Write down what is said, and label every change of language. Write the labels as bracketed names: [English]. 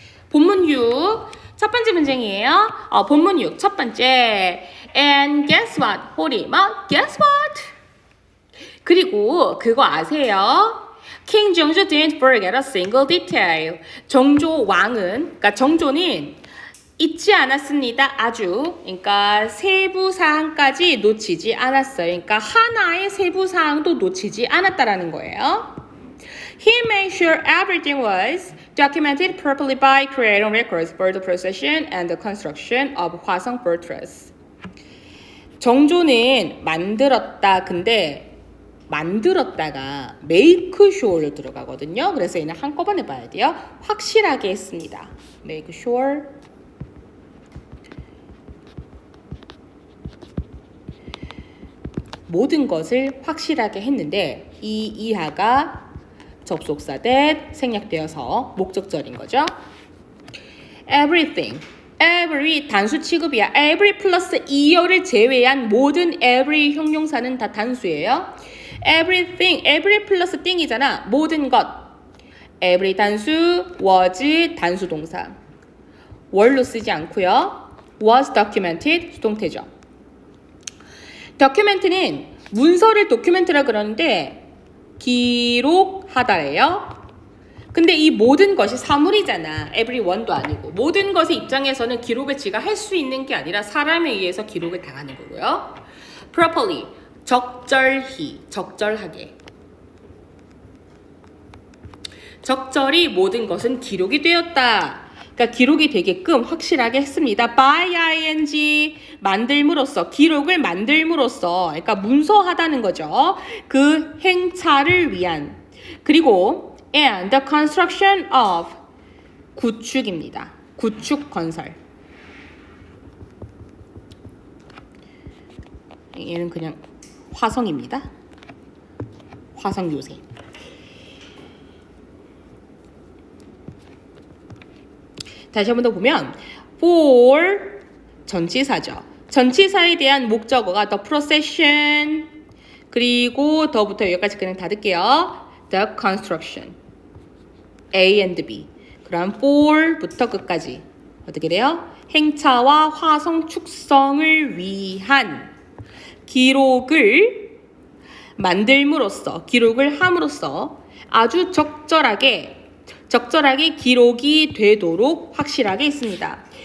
[Korean] 본문 6, 첫 번째 문장이에요. 본문 6, 첫 번째. [English] And guess what? [Korean] 호리만, [English] guess what? [Korean] 그리고 그거 아세요? [English] King 정조 didn't forget a single detail. [Korean] 정조 왕은, 그러니까 정조는 잊지 않았습니다. 아주. 그러니까 세부 사항까지 놓치지 않았어요. 그러니까 하나의 세부 사항도 놓치지 않았다라는 거예요. [English] He made sure everything was documented properly by creating records for the procession and the construction of 화성 Fortress. [Korean] 정조는 만들었다. 근데 만들었다가 make sure로 들어가거든요. 그래서 얘는 한꺼번에 봐야 돼요. 확실하게 했습니다. make sure. 모든 것을 확실하게 했는데 이 이하가 접속사 that 생략되어서 목적절인 거죠. everything, every 단수 취급이야. every 플러스 이어를 제외한 모든 every 형용사는 다 단수예요. everything, every 플러스 thing이잖아. 모든 것. every 단수, was 단수 동사. were로 쓰지 않고요. was documented 수동태죠. document는 문서를 document라 그러는데 기록하다예요. 근데 이 모든 것이 사물이잖아. everyone도 아니고. 모든 것의 입장에서는 기록을 지가 할 수 있는 게 아니라 사람에 의해서 기록을 당하는 거고요. properly, 적절히, 적절하게. 적절히 모든 것은 기록이 되었다. 그러니까 기록이 되게끔 확실하게 했습니다. by ing, 만들므로써, 기록을 만들므로써, 그러니까 문서하다는 거죠. 그 행차를 위한. 그리고 [English] and the construction of, [Korean] 구축입니다. 구축 건설. 얘는 그냥 화성입니다. 화성 요새. 다시 한 번 더 보면 for 전치사죠. 전치사에 대한 목적어가 the procession, 그리고 더부터 여기까지 그냥 닫을게요. [English] the construction, A and B. [Korean] 그럼 for부터 끝까지 어떻게 돼요? 행차와 화성 축성을 위한 기록을 만들므로써, 기록을 함으로써 아주 적절하게 기록이 되도록 확실하게 있습니다.